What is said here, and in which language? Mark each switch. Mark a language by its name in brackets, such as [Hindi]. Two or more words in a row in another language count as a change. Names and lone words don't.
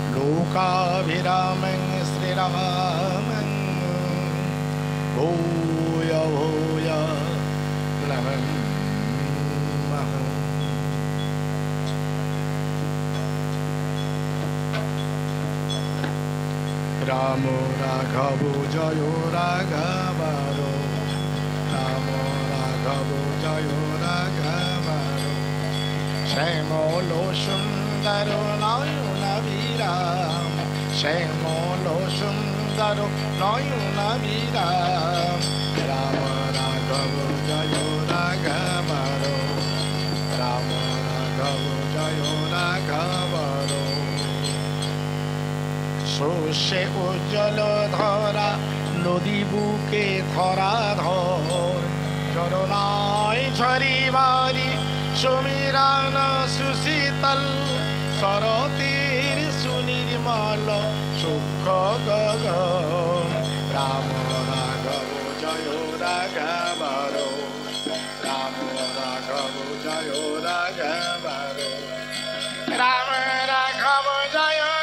[Sanskrit] लोकाभिरामं श्रीरामं भूय भूय नमामः। राम राघव जय राघव राम राघव जय राघव श्यामल सुंदर नयन विराम श्यामल सुंदर नयन विराम राम राघव जय राघव राम राघव जय राघव [Bangla] শস্যে উজ্জ্বল ধরা নদী বুকে ধরা ধর চরণায় ঝরি বারি সমীরণ সুশীতল শরতের সুনির্মল সুখ গগন [Sanskrit] রাম রাঘব জয় রাঘব রাম রাঘব জয় রাঘব রাম রাঘব জয়